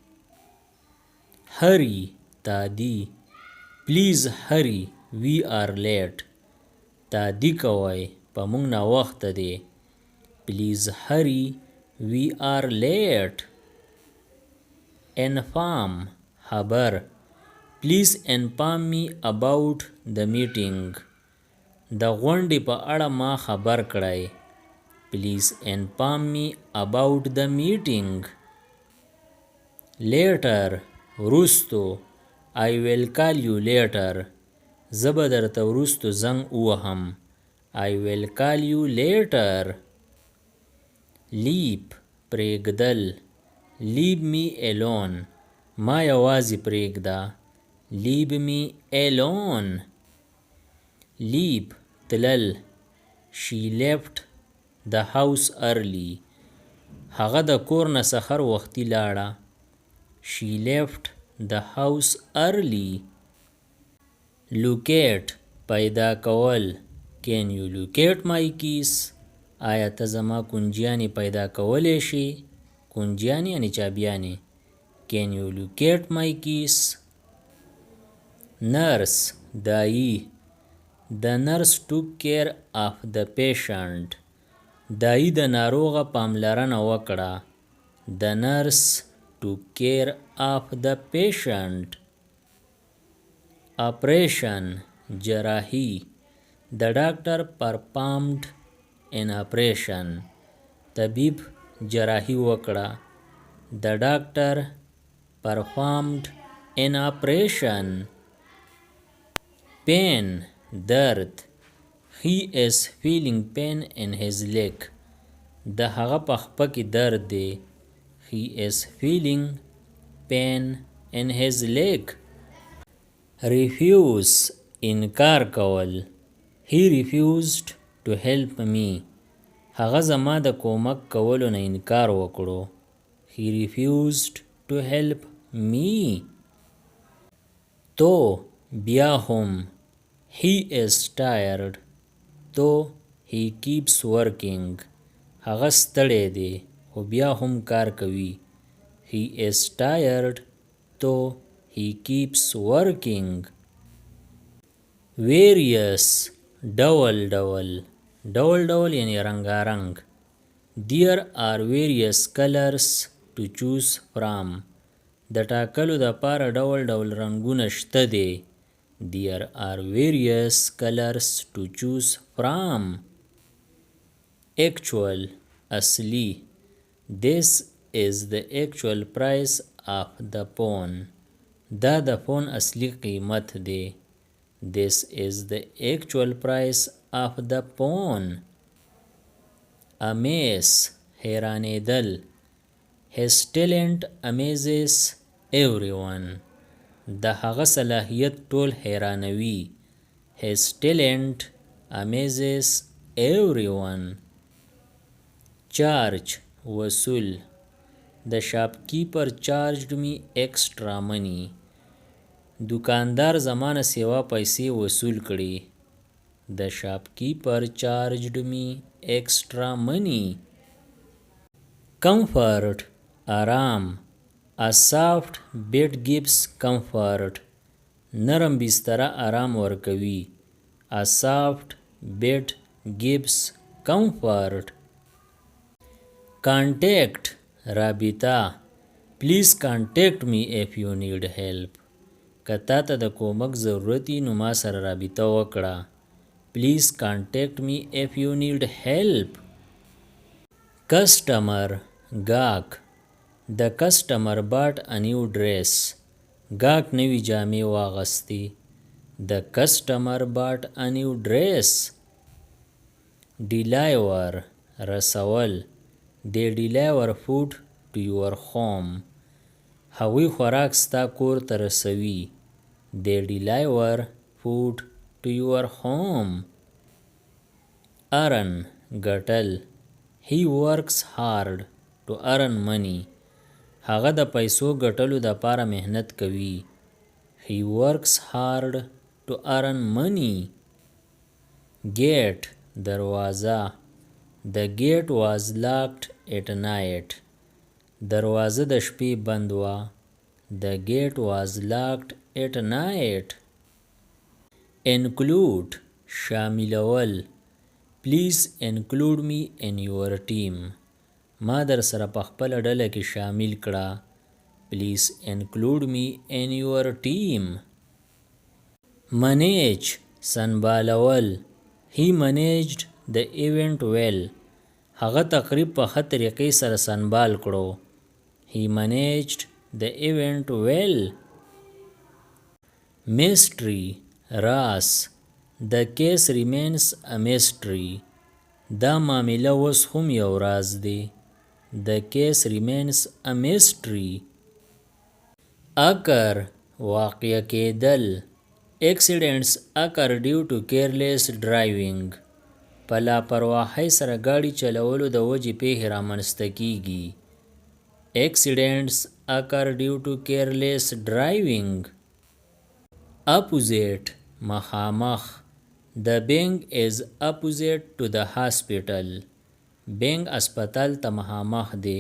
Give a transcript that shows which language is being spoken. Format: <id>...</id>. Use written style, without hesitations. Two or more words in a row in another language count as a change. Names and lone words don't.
<en>Hurry تادي. Please hurry, we are late.</en> <ps>تادي کوئ په موږ ناوخته دی.</ps> <en>Please hurry, we are late. Inform خبر. Please inform me about the meeting.</en> <ps>د غونډې په اړه ما خبر کړئ.</ps> <en>Please inform me about the meeting. Later وروستو. I will call you later.</en> <ps>زه به درته وروستو زنګ ووهم.</ps> <en>I will call you later. Leave پرېږدل. Leave me alone.</en> <ps>ما یوازې پرېږده.</ps> <en>Leave me alone. Leave تلل. She left the house early.</en> <ps>هغه د کور نه سحر وختي لاړه.</ps> <en>She left the house early.</en> <ps>Locate پیدا کول.</ps> <en>Can you locate my keys?</en> <ps>آیا ته زما کنجیانې پیدا کولی شي؟ کنجیانې یعنې چابیانې.</ps> <en>Can you locate my keys? Nurse دایی. The nurse took care of the patient.</en> <ps>دایی د ناروغه پاملرنه وکړه.</ps> <en>The nurse took care of the patient. Operation جراحي. The doctor performed an operation.</en> <ps>طبیب جراحي وکړه.</ps> <en>The doctor performed an operation. Pain درد. He is feeling pain in his leg.</en> <ps>د هغه په خپه کې درد دی.</ps> <en>He is feeling pain in his leg.</en> <ps>Refuse انکار کول.</ps> <en>He refused to help me.</en> <ps>هغه زما د کومک کولو نه انکار وکړو.</ps> <en>He refused to help me.</en> <ps>تو بیا هم.</ps> <en>He is tired. تو he keeps working.</en> <ps>هغه ستړی دی خو بیا هم کار کوي.</ps> <en>He is tired. تو he keeps working.</en> <ps>Various ډول ډول. ډول ډول یعنی رنګارنګ.</ps> <en>There are various colors to choose from.</en> <ps>د ټاکلو دپاره ډول ډول رنګونه شته دی.</ps> <en>There are various colors to choose from. Actual اصلي. This is the actual price of the phone.</en> <ps>دا د فون اصلي قیمت دی.</ps> <en>This is the actual price of the phone. Amaze حیرانېدل. His talent amazes everyone.</en> <ps>د هغه صلاحیت ټول حیرانوي.</ps> <en>His talent amazes everyone. Charge وصول. The shopkeeper charged me extra money.</en> <ps>دکاندار زمانه سیوا پیسې وصول کړي.</ps> <en>The shopkeeper charged me extra money. Comfort آرام. A soft bed gives comfort.</en> <ps>نرم بستره آرام ورکوي.</ps> <en>A soft bed gives comfort. Contact رابطه. Please contact me if you need help.</en> <ps>که تا ته د کومک ضرورت وي نو ما سره رابطه وکړه.</ps> <en>Please contact me if you need help. Customer ګاهک. The customer bought a new dress.</en> <ps>ګاهک نوي جامې واغستې.</ps> <en>The customer bought a new dress. Deliver رسول. They deliver food to your home.</en> <ps>هغوی خوراک ستا کور ته رسوي.</ps> <en>They deliver food to your home. earn ګټل. he works hard to earn money.</en> <ps>هغه د پیسو ګټلو دپاره محنت کوي.</ps> <en>he works hard to earn money. gate دروازه. the gate was locked at night.</en> <ps>دروازه د شپې بند وه.</ps> <en>the gate was locked at night. include شاملول. please include me in your team.</en> <ps>ما در سره په خپله ډله کې شامل کړه.</ps> <en>please include me in your team. manage سنبالول. he managed the event well.</en> <ps>هغه تقریب په ښه طریقې سره سنبال کړو.</ps> <en>he managed the event well. mystery راز. the case remains a mystery.</en> <ps>دا معامله اوس هم یو راز دی.</ps> <en>the case remains a mystery.</en> <ps>occur واقع کېدل.</ps> <en>accidents occur due to careless driving.</en> <ps>په لاپرواهۍ سره ګاډي چلولو د وجې پیښې رامنځته کیږي.</ps> <en>accidents occur due to careless driving. opposite مخامخ. the bank is opposite to the hospital.</en> <ps>bank اسپتال ته مخامخ دی.</ps>